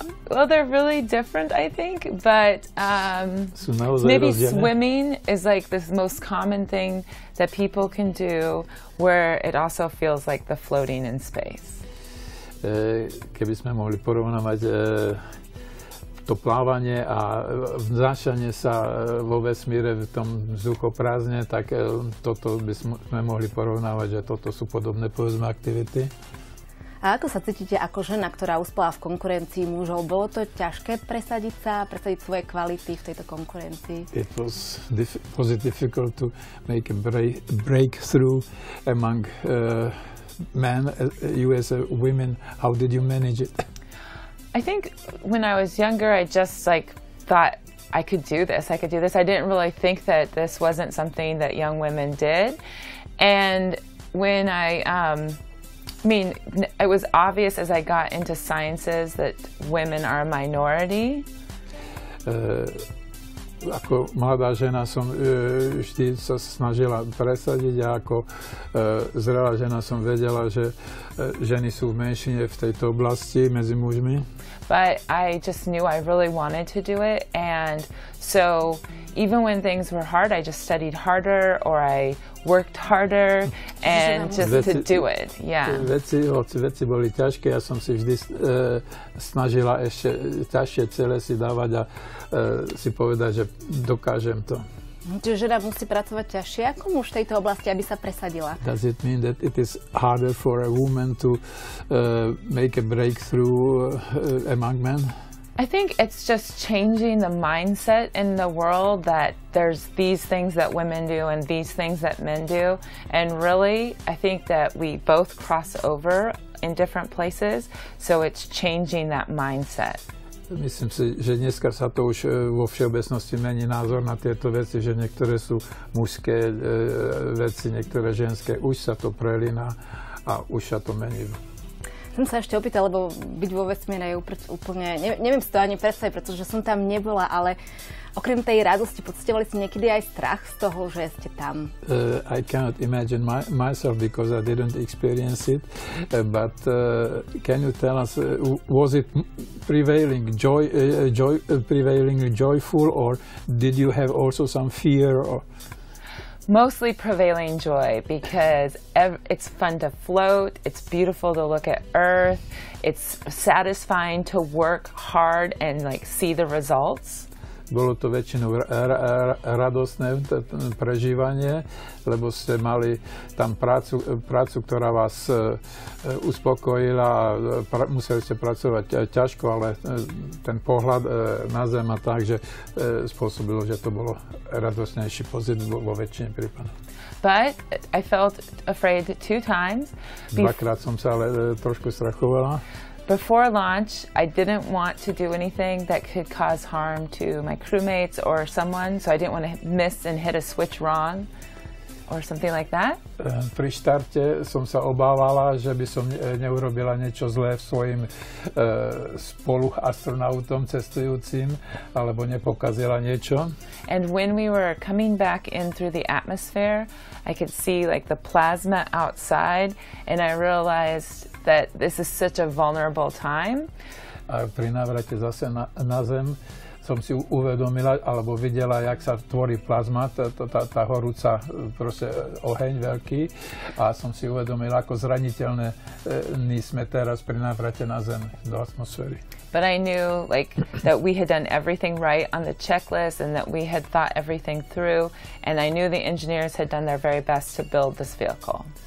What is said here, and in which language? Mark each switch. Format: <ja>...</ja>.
<en>Well, they're really different, I think, but maybe swimming is like the most common thing that people can do, where it also feels like the floating in space.</en> <sk>Keby sme mohli porovnávať to plávanie a vznášanie sa vo vesmíre v tom vzduchoprázdne, tak toto by sme mohli porovnávať, že toto sú podobné povedzme aktivity. A ako sa cítite ako žena, ktorá uspela v konkurencii mužov? Bolo to ťažké presadiť svoje kvality v tejto konkurencii?</sk> <en>It was difficult to make a breakthrough among men, you as a women. How did you manage it? I think when I was younger, I just thought I could do this. I didn't really think that this wasn't something that young women did. And when it was obvious as I got into sciences that women are a minority.</en> <sk>Ako mladá žena som vždy sa snažila presadiť a ako zrelá žena som vedela, že ženy sú v menšine v tejto oblasti medzi mužmi.</sk> <en>But I just knew I really wanted to do it, and so even when things were hard, I just studied harder or I worked harder and just to do it. Yeah.</en> <sk>Veci boli ťažké, ja som si vždy snažila ešte ťažšie cele si dávať a si povedať, že dokážem to. Čiže žena musí pracovať ťažšie ako muž v tejto oblasti, aby sa presadila?</sk> <en>Does it mean that it is harder for a woman to make a breakthrough among men? I think it's just changing the mindset in the world that there's these things that women do and these things that men do. And really, I think that we both cross over in different places, so it's changing that mindset.</en> <sk>Myslím si, že dneska sa to už vo všeobecnosti mení názor na tieto veci, že niektoré sú mužské veci, niektoré ženské. Už sa to prelína a už sa to mení. Som sa ešte opýtala, lebo byť vo vesmíre je úplne, neviem si to ani predstaviť, pretože som tam nebola, ale okrem tej radosti, pocitovali ste niekedy aj strach z toho, že ste tam?</sk> <en>I cannot imagine myself because I didn't experience it, but can you tell us, was it prevailing joyful, or did you have also some fear? Or? Mostly prevailing joy, because it's fun to float, it's beautiful to look at Earth, it's satisfying to work hard and like see the results.</en> <sk>Bolo to väčšinou radostné prežívanie, lebo ste mali tam prácu, ktorá vás uspokojila a museli ste pracovať ťažko, ale ten pohľad na zem a tak, že spôsobilo, že to bolo radostnejší pocit vo väčšine prípadov.</sk> <en>But I felt afraid 2 times.</en> <sk>Dvakrát som sa ale trošku strachovala.</sk> <en>Before launch, I didn't want to do anything that could cause harm to my crewmates or someone, so I didn't want to miss and hit a switch wrong or something like that.</en> <sk>Pri štarte som sa obávala, že by som neurobila niečo zlé svojim spoluastronautom cestujúcim, alebo nepokazila niečo.</sk> <en>And when we were coming back in through the atmosphere, I could see like the plasma outside, and I realized that this is such a vulnerable time.</en> <sk>A pri návrate zase na Zem som si uvedomila, alebo videla, jak sa tvorí plazma, tá horúca proste oheň veľký, a som si uvedomila, ako zraniteľní sme teraz pri návrate na Zem do atmosféry.</sk> <en>But I knew like that we had done everything right on the checklist and that we had thought everything through, and I knew the engineers had done their very best to build this vehicle.</en>